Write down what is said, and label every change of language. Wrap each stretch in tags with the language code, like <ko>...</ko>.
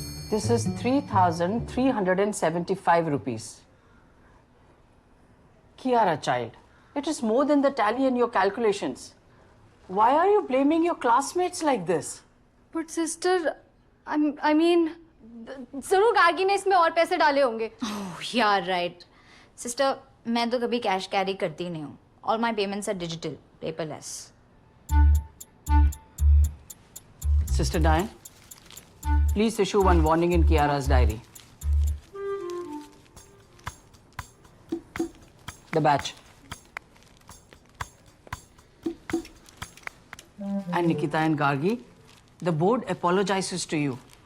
<en>This is 3,375 rupees. Kiara, child, it is more than the tally in your calculations. Why are you blaming your classmates like this? But sister, I mean,</en> <hi>जरूर गार्गी ने इसमें और पैसे डाले होंगे.</hi> <en>Oh, yeah, right. Sister,</en> <hi>मैं तो कभी कैश कैरी करती नहीं हूँ.</hi> <en>All my payments are digital, paperless. Sister Diane, please issue one warning in Kiara's diary. The batch. And Nikita and Gargi, the board apologizes to you.</en>